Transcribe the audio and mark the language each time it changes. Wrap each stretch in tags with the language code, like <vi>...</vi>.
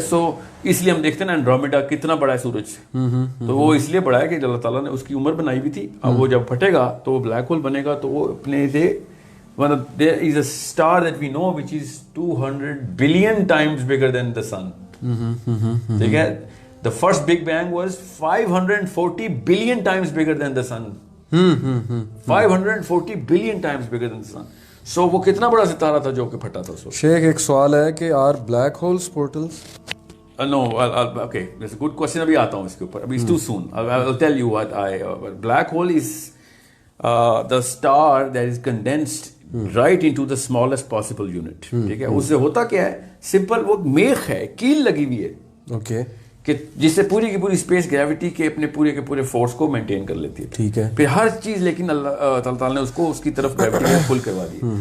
<ur>سو اس لیے ہم دیکھتے ہیں نا اینڈرومیڈا کتنا بڑا ہے سورج سے. تو وہ اس لیے بڑا ہے کہ اللہ تعالیٰ نے اس کی عمر بنائی ہوئی تھی. اب وہ جب پھٹے گا تو وہ بلیک ہول بنے گا. تو وہ اپنے سے</ur> <en>there is a star that we know which is 200 billion times bigger than the sun.</en> <ur>ٹھیک ہے.</ur> <en>The first Big Bang was 540 billion times bigger than the sun. 540 billion times bigger than the sun.</en> <ur>So وہ کتنا بڑا ستارہ تھا جو کہ پھٹا تھا. شیخ ایک سوال ہے کہ</ur> <en>are black holes portals? No, okay, that's a good question.</en> <ur>ابھی آتا ہوں اس کے اوپر. ابھی</ur> <en>it's too soon. I'll tell you what black hole is the star that is condensed right into the smallest possible unit.</en> <ur>ٹھیک ہے. اس سے ہوتا کیا ہے، سمپل وہ میخ ہے، کیل لگی ہوئی ہے. اوکے. کہ جس سے پوری کی پوری اسپیس گریوٹی کے اپنے پورے کے پورے فورس کو مینٹین کر لیتی ہے. ٹھیک ہے. پھر ہر چیز لیکن اللہ تعالیٰ نے اس کو اس کی طرف گریوٹی میں پل کروا دی.</ur>